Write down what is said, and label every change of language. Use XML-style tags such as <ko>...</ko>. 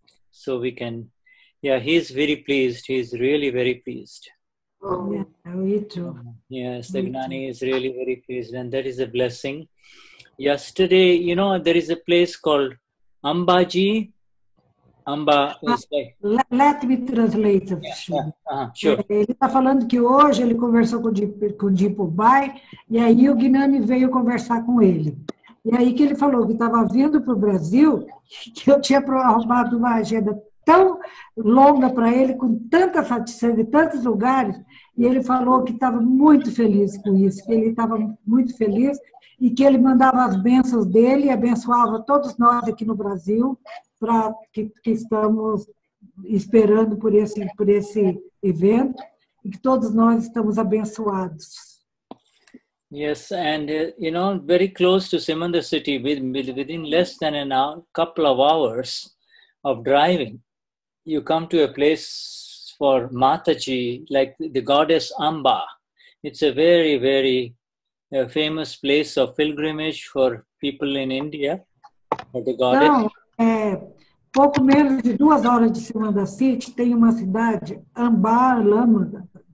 <en>So we can, yeah, he's very pleased. He's really very pleased. Oh, yeah, me too. Yes, the Gnani is really very pleased, and that is a blessing. Yesterday, you know, there is a place called Ambaji. Amba is like... Let me translate. Sure.</en> <pt>Ele está falando que hoje ele conversou com o Deepak Bhai, e aí o Gnani veio conversar com ele. E aí que ele falou que estava vindo para o Brasil, que eu tinha arrumado uma agenda tão longa para ele, com tanta satisfação, de tantos lugares, e ele falou que estava muito feliz com isso, que ele estava muito feliz, e que ele mandava as bênçãos dele e abençoava todos nós aqui no Brasil, para que estamos esperando por esse evento, e que todos nós estamos abençoados.</pt> <en>Yes, and you know, very close to Simandar city, within less than a couple of hours of driving, you come to a place for Mataji, like the goddess Amba. It's a very, very famous place of pilgrimage for people in India, for the goddess.</en> <pt>Então, pouco menos de 2 horas de Simandar City, tem uma cidade, Ambar Lama.</pt>